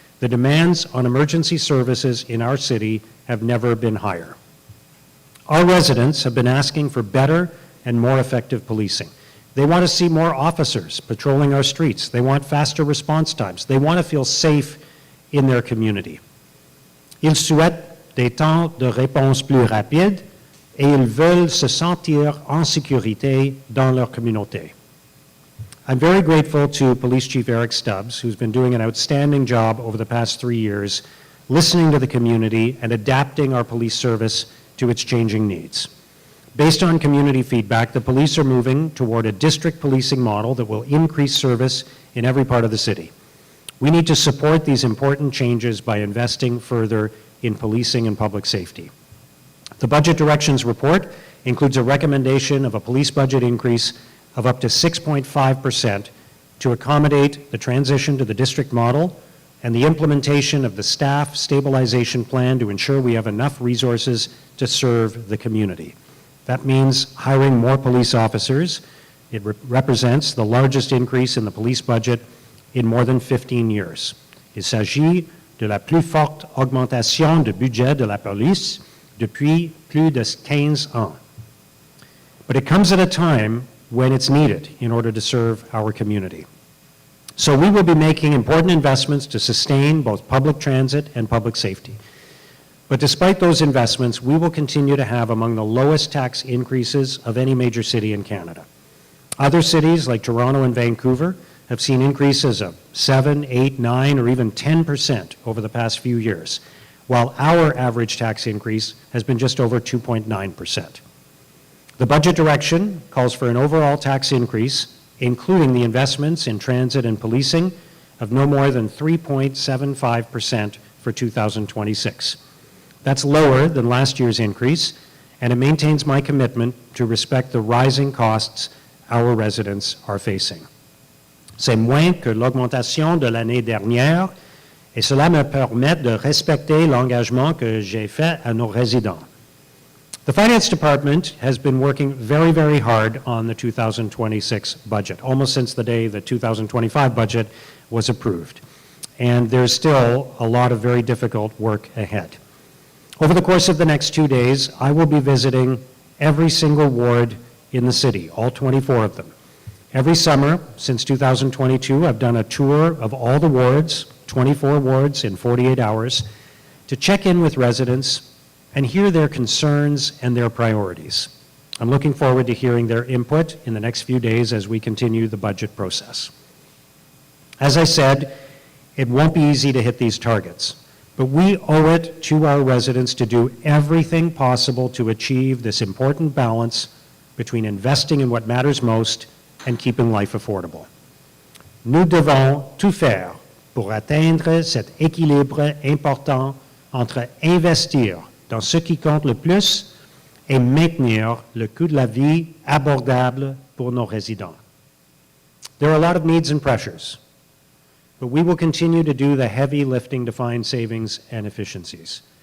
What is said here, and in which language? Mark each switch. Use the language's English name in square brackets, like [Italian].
[English] The demands on emergency services in our city have never been higher. Our residents have been asking for better and more effective policing. They want to see more officers patrolling our streets. They want faster response times. They want to feel safe in their community. [French] Ils souhaitent des temps de réponse plus rapides et ils veulent se sentir en sécurité dans leur communauté. [English] I'm very grateful to Police Chief Eric Stubbs, who's been doing an outstanding job over the past 3 years, listening to the community and adapting our police service to its changing needs. Based on community feedback, the police are moving toward a district policing model that will increase service in every part of the city. We need to support these important changes by investing further in policing and public safety. The Budget Directions Report includes a recommendation of a police budget increase of up to 6.5% to accommodate the transition to the district model and the implementation of the staff stabilization plan to ensure we have enough resources to serve the community. That means hiring more police officers. It represents the largest increase in the police budget in more than 15 years. [French] Il s'agit de la plus forte augmentation de budget de la police depuis plus de 15 ans. [English] But it comes at a time when it's needed in order to serve our community. So we will be making important investments to sustain both public transit and public safety. But despite those investments, we will continue to have among the lowest tax increases of any major city in Canada. Other cities like Toronto and Vancouver have seen increases of 7, 8, 9, or even 10% over the past few years, while our average tax increase has been just over 2.9%. The budget direction calls for an overall tax increase including the investments in transit and policing of no more than 3.75% for 2026. That's lower than last year's increase, and it maintains my commitment to respect the rising costs our residents are facing. [French] C'est moins que l'augmentation de l'année dernière, et cela me permet de respecter l'engagement que j'ai fait à nos résidents. [English] The Finance Department has been working very, very hard on the 2026 budget, almost since the day the 2025 budget was approved. And there's still a lot of very difficult work ahead. Over the course of the next 2 days, I will be visiting every single ward in the city, all 24 of them. Every summer since 2022, I've done a tour of all the wards, 24 wards in 48 hours, to check in with residents and hear their concerns and their priorities. I'm looking forward to hearing their input in the next few days as we continue the budget process. As I said, it won't be easy to hit these targets, but we owe it to our residents to do everything possible to achieve this important balance between investing in what matters most and keeping life affordable. [French] Nous devons tout faire pour atteindre cet équilibre important entre investir dans ce qui compte le plus et maintenir le coût de la vie abordable pour nos résidents. [English] There are a lot of needs and pressures, but we will continue to do the heavy lifting to find savings and efficiencies.